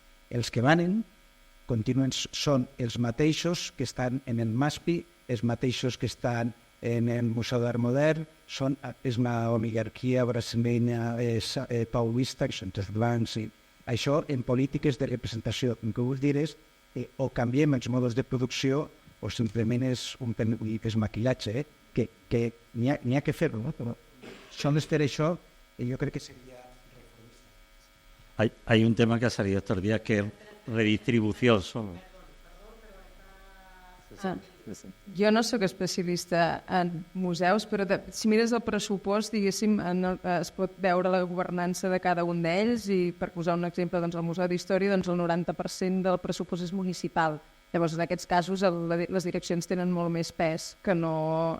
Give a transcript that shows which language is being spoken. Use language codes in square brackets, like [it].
[ca] Els que manen són els mateixos que estan en el MASPI, els mateixos que estan en el Museu d'Art Modern, és una oligarquia [es] brasileña paulista, [ca] que són els blancs. Això en polítiques de representació. El que vull dir és o canviem els modes de producció o simplement és maquillatge, que n'hi ha que fer-ho, però sols fer això jo crec que seria... [es] Hay un tema que ha salido estos días que es redistribución solo. [ca] Jo no sóc especialista en museus, però si mires el pressupost, diguéssim, es pot veure la governança de cada un d'ells i, per posar un exemple, el Museu d'Història, el 90% del pressupost és municipal. Llavors, en aquests casos, les direccions tenen molt més pes que no...